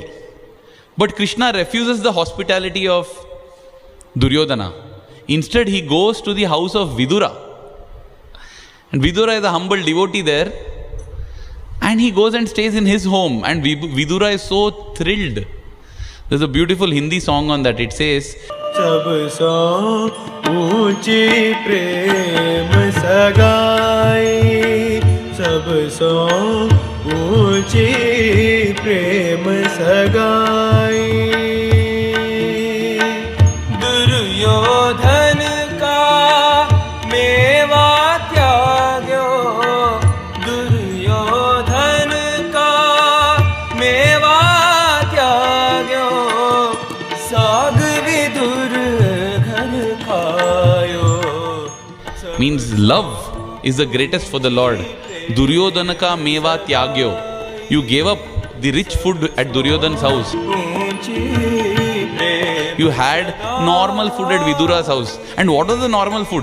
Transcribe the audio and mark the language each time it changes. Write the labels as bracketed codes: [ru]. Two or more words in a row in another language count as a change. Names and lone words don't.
[en] But Krishna refuses the hospitality of Duryodhana. Instead, he goes to the house of Vidura. And Vidura is a humble devotee there. And he goes and stays in his home. And Vidura is so thrilled. There's a beautiful Hindi song on that. It says, [hi] सबसे ऊँची प्रेम सगाई, सबसे ऊँची प्रेम सगाई. दुर्योधन का मेवा त्याग्यो, दुर्योधन का मेवा त्याग्यो, साग विदुर घर खायो. [en] Means love is the greatest for the Lord. [hi] दुर्योधन का मेवा त्याग्यो. [en] You gave up the rich food at Duryodhana's house. You had normal food at Vidura's house. And what was the normal food?